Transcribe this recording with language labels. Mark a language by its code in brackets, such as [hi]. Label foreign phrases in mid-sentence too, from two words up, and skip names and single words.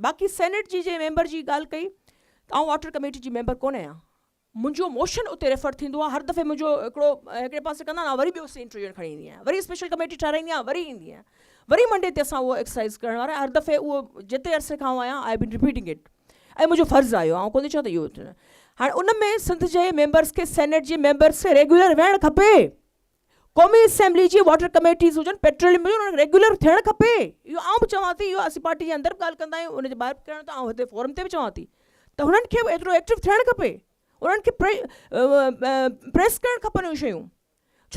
[sd] बाक़ी सेनेट जी जे मेंबर जी ॻाल्हि कई, त आउं [en] water committee [sd] जी मेंबर कोन आहियां, मुंहिंजो मोशन उते रेफर थींदो आहे, हर दफ़े मुंहिंजो हिकिड़े पासे कंदा आहिनि, वरी ॿियो इंटरव्यू खणी ईंदी आहियां, वरी [en] special committee [sd] ठाराईंदी आहियां, वरी ईंदी आहियां, वरी मंडे ते असां उहो एक्सरसाइज़ करण वारा, हर दफ़े उहो जेतिरे अरसे खां आहियां [en] I been repeating it, [sd] ऐं मुंहिंजो फ़र्ज़ु आहे, आउं कोन थी चवां त इहो हाणे उन में सिंध जे मेंबर्स खे, सेनेट जे मेंबर्स खे रेगुलर विहणु खपे, क़ौमी असेंबली जी [en] water committees [sd] हुजनि, पेट्रोलियम हुजनि, रेगुलर थियणु खपे। इहो आउं बि चवां थी, इहो असीं पार्टी जे अंदरि बि ॻाल्हि कंदा आहियूं, उनजे ॿाहिरि बि करणु था, ऐं हिते फोरम ते बि चवां थी त हुननि खे बि एतिरो एक्टिव थियणु खपे, उन्हनि खे प्रेस करणु खपनि उहे शयूं, छो